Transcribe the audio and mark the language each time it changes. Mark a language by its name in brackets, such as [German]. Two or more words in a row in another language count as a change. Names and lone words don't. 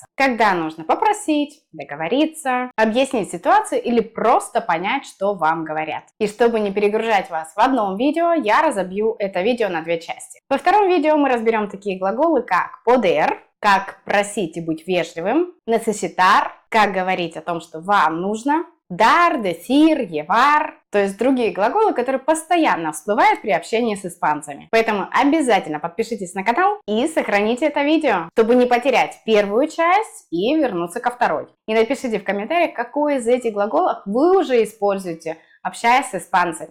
[Russian] Когда нужно попросить, договориться, объяснить ситуацию или просто понять, что вам говорят. И чтобы не перегружать вас в одном видео, я разобью это видео на две части. Во втором видео мы разберем такие глаголы, как poder, как просить и быть вежливым, necesitar, как говорить о том, что вам нужно, [Spanish] dar, decir, llevar, [Russian] то есть другие глаголы, которые постоянно всплывают при общении с испанцами. Поэтому обязательно подпишитесь на канал и сохраните это видео, чтобы не потерять первую часть и вернуться ко второй. И напишите в комментариях, какой из этих глаголов вы уже используете, общаясь с испанцами.